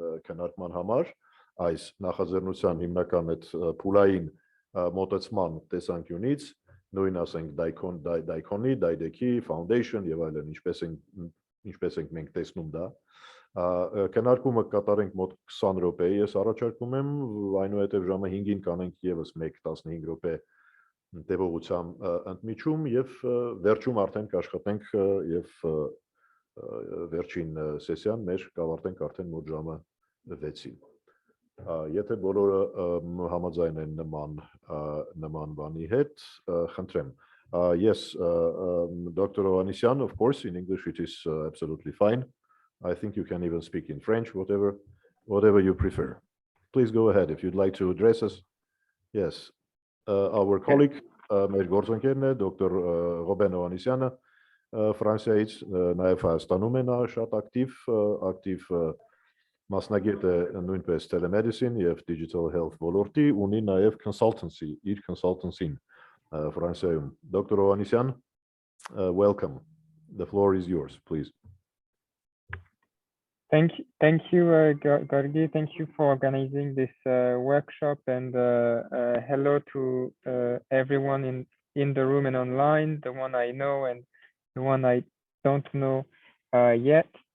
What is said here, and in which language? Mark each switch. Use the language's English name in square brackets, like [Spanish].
[Armenian] քննարկման համար այս նախաձեռնության հիմնական այդ փուլային մոտեցման տեսանկյունից նույն ասենք դայքոնի, դայդեքի, foundation եւ այլն ինչպես ենք մենք տեսնում դա քննարկումը կատարենք մոտ 20 րոպե ես առաջարկում եմ այնուհետև ժամը 5-ին կանենք եւս 1-15 րոպե տևողությամբ ընդմիջում եւ վերջում արդեն կաշխատենք եւ վերջին սեսիան մեր կավարտենք արդեն մոտ ժամը 6-ին եթե բոլորը համաձայն են նման բանի հետ խնդրեմ [English] Yes, Dr. Ovanesyan, of course, in English it is absolutely fine. I think you can even speak in French, whatever you prefer. Please go ahead if you'd like to address us. Yes, our colleague, [Armenian] մեր գործընկերն է [English] Dr. [Armenian] Ռոբեն Օվանեսյանը, Ֆրանսիայից, նաև Հայաստանում է նա շատ ակտիվ մասնագետ է նույնպես telemedicine եւ digital health ոլորտի, ունի նաև consultancy, իր consultancy-ն Ֆրանսիայում. Dr. [English] Օվանեսյան, welcome. The floor is yours, please. Thank you, Gorgi. Thank you for organizing this workshop, and hello to everyone in the room and online, the one I know and the one I don't know yet.